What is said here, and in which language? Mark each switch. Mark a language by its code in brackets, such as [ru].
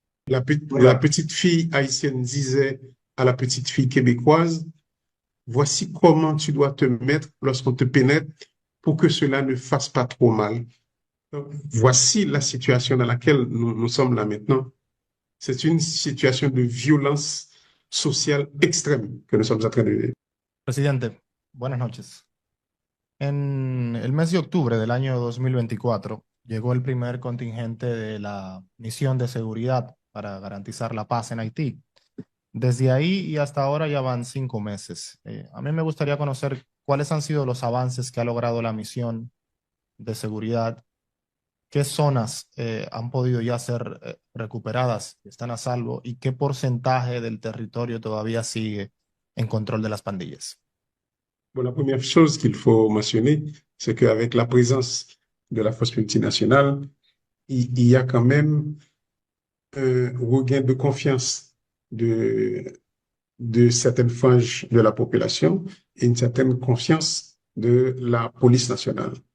[fr] La petite fille haïtienne disait à la petite fille québécoise, voici comment tu dois te mettre lorsqu'on te pénètre pour que cela ne fasse pas trop mal. Donc, voici la situation dans laquelle nous sommes là maintenant. C'est une situation de violence social extreme que nous sommes en train de vivre. [es] Presidente, buenas noches. En el mes de octubre del año 2024 llegó el primer contingente de la misión de seguridad para garantizar la paz en Haití. Desde ahí y hasta ahora ya van 5 meses. A mí me gustaría conocer cuáles han sido los avances que ha logrado la misión de seguridad, qué zonas han podido ya ser recuperadas, están a salvo, y qué porcentaje del territorio todavía sigue en control de las pandillas. [fr] Bon, la première chose qu'il faut mentionner, c'est qu'avec la présence de la force multinationale, il y a quand même un regain de confiance de certaines franges de la population et une certaine confiance de la police nationale.